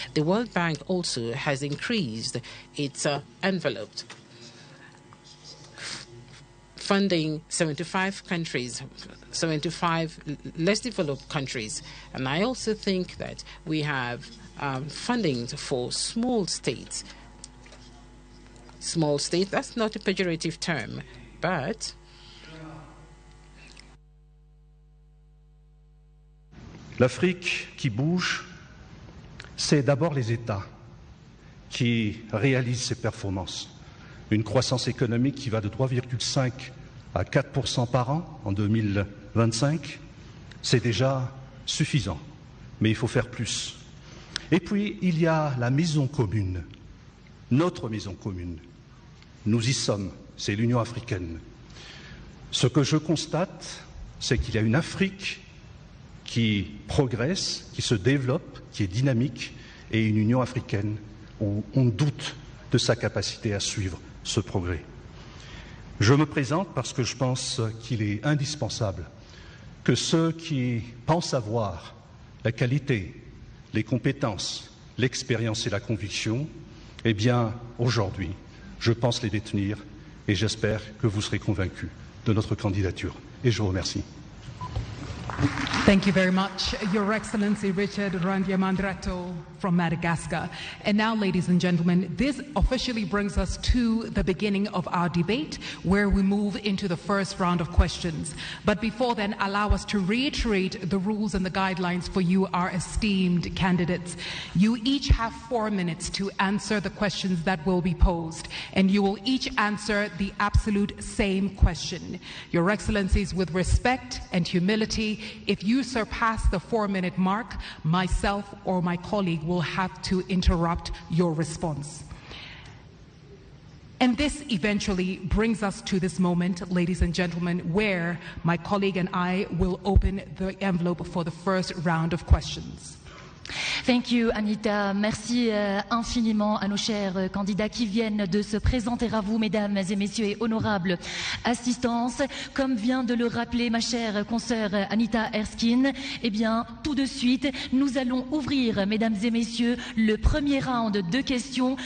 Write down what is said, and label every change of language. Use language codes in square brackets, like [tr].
[en] The World Bank also has increased its envelope, funding 75 countries, 75 less developed countries. And I also think that we have funding for small states. Small states, that's not a pejorative term, but [fr] l'Afrique qui bouge, c'est d'abord les États qui réalisent ces performances. Une croissance économique qui va de 3,5 à 4% par an en 2025, c'est déjà suffisant, mais il faut faire plus. Et puis, il y a la maison commune, notre maison commune. Nous y sommes, c'est l'Union africaine. Ce que je constate, c'est qu'il y a une Afrique qui progresse, qui se développe, qui est dynamique, et une Union africaine où on doute de sa capacité à suivre ce progrès. Je me présente parce que je pense qu'il est indispensable que ceux qui pensent avoir la qualité, les compétences, l'expérience et la conviction, eh bien, aujourd'hui, je pense les détenir et j'espère que vous serez convaincus de notre candidature. Et je vous remercie. [en] Thank you very much, Your Excellency Richard Randyamandrato from Madagascar. And now, ladies and gentlemen, this officially brings us to the beginning of our debate, where we move into the first round of questions. But before then, allow us to reiterate the rules and the guidelines for you, our esteemed candidates. You each have 4 minutes to answer the questions that will be posed, and you will each answer the absolute same question. Your Excellencies, with respect and humility, if you surpass the 4-minute mark, myself or my colleague will have to interrupt your response. And this eventually brings us to this moment, ladies and gentlemen, where my colleague and I will open the envelope for the first round of questions. Thank you, Anita. [fr] Merci infiniment à nos chers candidats qui viennent de se présenter à vous, mesdames et messieurs, et honorables assistances. Comme vient de le rappeler ma chère consoeur Anita Erskine, eh bien, tout de suite, nous allons ouvrir, mesdames et messieurs, le premier round de questions.